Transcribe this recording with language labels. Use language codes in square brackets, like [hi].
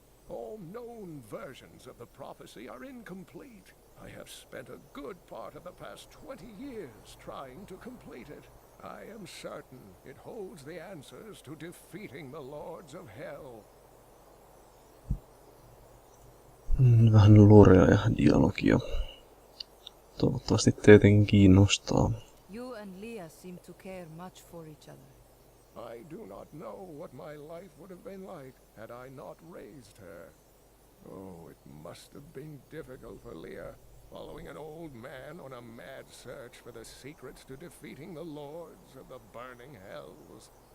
[en] All known versions of the prophecy are incomplete. I have spent a good part of the past 20 years trying to complete it. I am certain it holds the answers to defeating the lords of hell. [fi] Vähän lorea ja dialogia. Toivottavasti tietenkin kiinnostaa. [en] You and Leah seem to care much for each other. I do not know what my life would have been like had I not raised her. Oh, it must have been difficult for Leah, following an old man on a mad search for the secrets to defeating the lords of the burning hells.